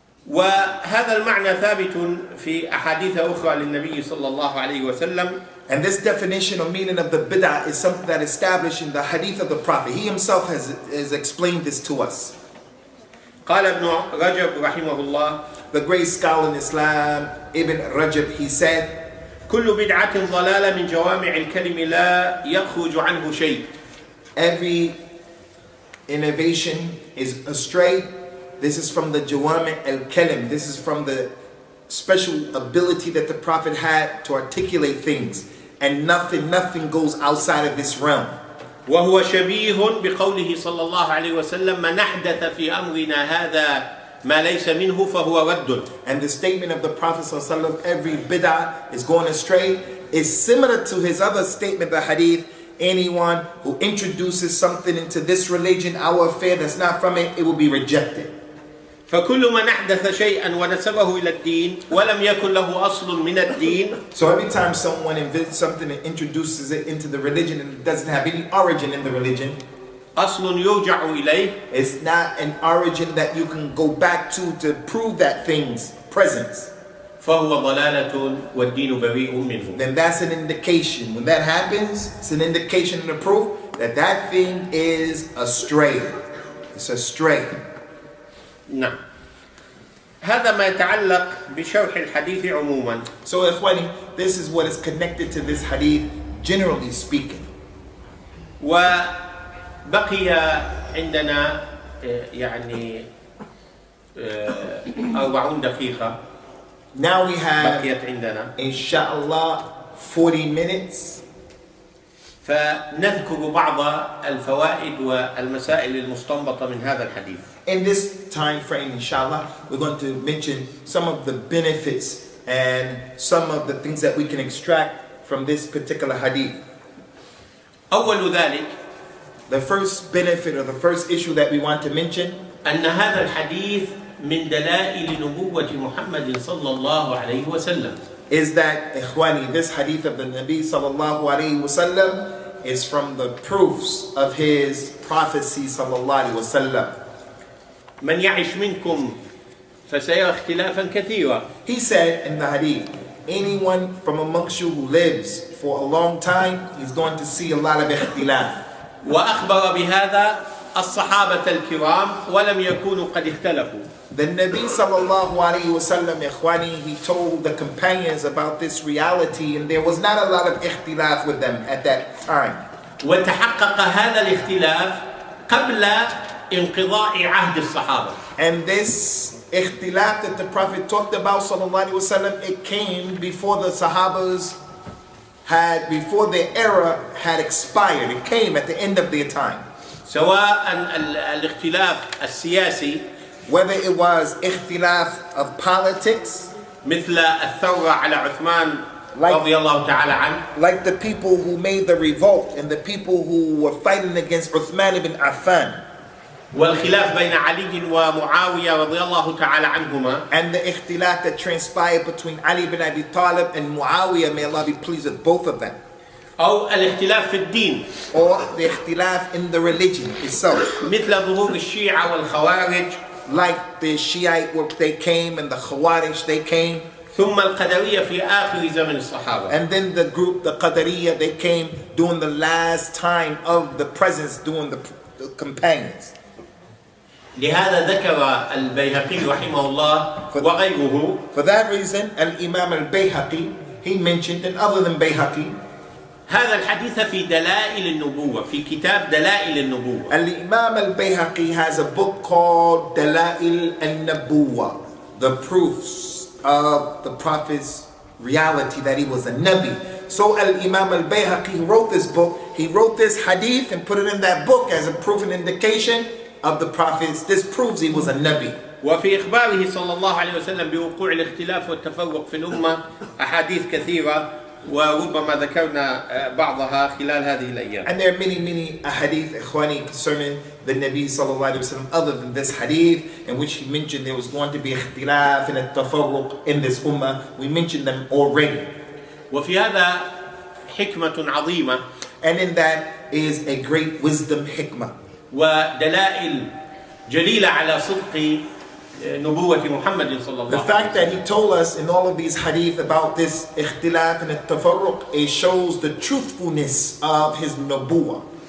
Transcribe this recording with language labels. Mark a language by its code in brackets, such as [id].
[ar] وهذا المعنى ثابت في أحاديث أخرى للنبي صلى الله عليه وسلم. [en] And this definition or meaning of the bid'ah is something that is established in the hadith of the Prophet. He himself has explained this to us. [ar] قال ابن رجب رحمه الله. [en] The great scholar in Islam, Ibn Rajab, he said, [ar] كل بدعة ضلالة من جوامع الكلم لا يخرج عنه شيء. [en] Every innovation is astray. This is from the Jawami al-Kalim. This is from the special ability that the Prophet had to articulate things. And nothing goes outside of this realm. [ar] وهو شبيه بقوله صلى الله عليه وسلم من أحدث في أمرنا هذا ما ليس منه فهو رد. [en] And the statement of the Prophet ﷺ, every bid'ah is going astray, is similar to his other statement, the hadith, anyone who introduces something into this religion, our affair that's not from it, it will be rejected. [ar] فكل من أحدث شيئا ونسبه إلى الدين ولم يكن له أصل من الدين. [en] So every time someone invents something and introduces it into the religion and it doesn't have any origin in the religion, [ar] أصل يرجع إليه. [en] It's not an origin that you can go back to prove that thing's presence. [ar] فهو ضلالة والدين بريء منه. [en] Then that's an indication. When that happens, it's an indication and a proof that that thing is astray. It's astray. [ar] نعم. هذا ما يتعلق بشرح الحديث عموما. [en] So ikhwani, this is what is connected to this hadith, generally speaking. [ar] وبقي عندنا يعني 40 دقيقة. [en] Now we have, [ar] بقيت عندنا. [en] inshallah, 40 minutes. [ar] فنذكر بعض الفوائد والمسائل المستنبطة من هذا الحديث. [en] In this time frame, inshallah, we're going to mention some of the benefits and some of the things that we can extract from this particular hadith. [ar] أول ذلك [en] The first benefit or the first issue that we want to mention [ar] أن هذا الحديث من دلائل نبوة محمد صلى الله عليه وسلم. [en] is that, ikhwani, this hadith of the Nabi sallallahu alayhi wasallam is from the proofs of his prophecy sallallahu alayhi wasallam. [ar] من يعش منكم فسيرى اختلافا كثيرا. [en] He said in the hadith, anyone from amongst you who lives for a long time, he's going to see a lot of ikhtilaf. [ar] وأخبر بهذا الصحابة الكرام ولم يكونوا قد اختلفوا. [en] The Nabi sallallahu alayhi wasallam, ikhwani, he told the companions about this reality and there was not a lot of ikhtilaf with them at that time. [ar] وتحقق هذا الاختلاف قبل انقضاء عهد الصحابة. [en] And this ikhtilaf that the Prophet talked about sallallahu alayhi wasallam, it came before the Sahabas before their era had expired. It came at the end of their time. [ar] سواء الاختلاف السياسي [en] Whether it was ikhtilaf of politics, [ar] مثل الثورة على عثمان رضي الله تعالى عنه, [en] like the people who made the revolt and the people who were fighting against Uthman ibn Affan, [ar] والخلاف بين علي ومعاوية رضي الله تعالى عنهما, [en] and the ikhtilaf that transpired between Ali ibn Abi Talib and Muawiyah, may Allah be pleased with both of them, [ar] أو الاختلاف في الدين [en] or the ikhtilaf in the religion itself, [ar] مثل ظهور الشيعة والخوارج, [en] like the Shiite where they came and the Khawarij they came, [ar] ثم القدرية في آخر زمن الصحابة. [en] and then the group, the Qadariyah, they came during the last time of the presence, during the companions. [ar] لهذا ذكر البيهقي رحمه الله وغيره. [en] For that reason, Al-Imam al-Bayhaqi, he mentioned, and other than Bayhaqi, [ar] هذا الحديث في دلائل النبوة في كتاب دلائل النبوة. [en] Al-Imam al-Bayhaqi has a book called Dala'il al-Nabuwa, the proofs of the Prophet's reality that he was a Nabi. So Al-Imam al-Bayhaqi wrote this book, he wrote this hadith and put it in that book as a proof and indication of the Prophet's, this proves he was a Nabi. [ar] وفي إخباره صلى الله عليه وسلم بوقوع الاختلاف والتفرق في الأمة أحاديث كثيرة وربما ذكرنا بعضها خلال هذه الأيام. [en] And there are many hadith, ikhwani, concerning the Nabi sallallahu alayhi wa sallam, other than this hadith, in which he mentioned there was going to be ikhtilaf and tafarruq in this ummah. We mentioned them already. [ar] وفي هذا حكمة عظيمة. [en] And in that is a great wisdom hikmah. [ar] ودلائل جليلة على صدق نبوة محمد صلى الله عليه وسلم. [en] The fact that he told us in all of these hadith about this ikhtilaf and tafarruq, it shows the truthfulness of his nubuwah.